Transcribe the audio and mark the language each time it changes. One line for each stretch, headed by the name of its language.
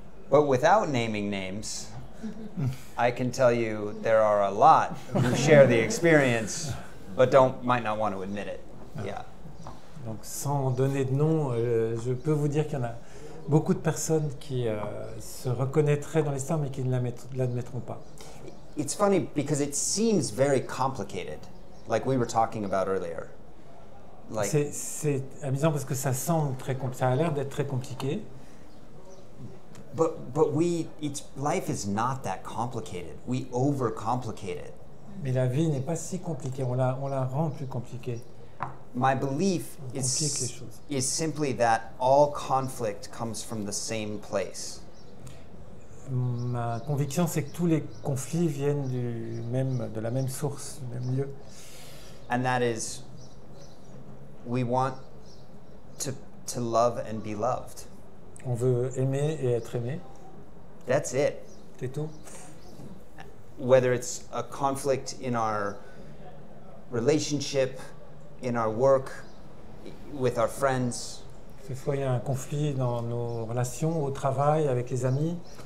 English: But without naming names, I can tell you there are a lot who share the experience, but might not want to admit it. Yeah.
French: Donc sans donner de nom, je peux vous dire qu'il y en a beaucoup de personnes qui se reconnaîtraient dans l'histoire mais qui ne l'admettront pas.
English: It's funny because it seems very complicated, like we were talking about earlier. Like,
French: c'est amusant parce que ça a l'air d'être très compliqué.
English: But life is not that complicated. We overcomplicate it.
French: Mais la vie n'est pas si compliquée. On la rend plus compliquée.
English: My belief is simply that all conflict comes from the same place.
French: Ma conviction, c'est que tous les conflits viennent de la même source, du même lieu.
English: And that is, we want to love and be loved.
French: On veut aimer et être aimé.
English: That's it.
French: C'est tout.
English: Whether it's a conflict in our relationship, in our work, with our friends.
French: Que ce soit il y a un conflit dans nos relations, au travail, avec les amis.